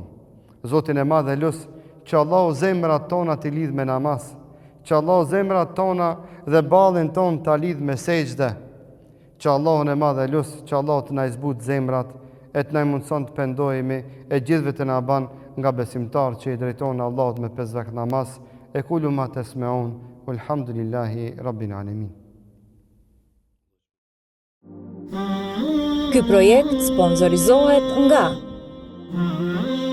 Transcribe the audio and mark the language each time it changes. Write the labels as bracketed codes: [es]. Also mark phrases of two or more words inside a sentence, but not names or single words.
[sq] Zotin e madh e lut që Allahu zemrat tona të lidh me namaz, që Allahu zemrat tona dhe ballin ton të lidh me sejdë, që Allahun e madh e lut që Allahu të na zbut zemrat, e të na mundson të pendohemi, e gjithëve të na ban nga besimtar që i drejton Allahut me 5 vakt namaz. [ar] أقول ما تسمعون, والحمد لله رب العالمين. [sq] Ky projekt sponsorizohet nga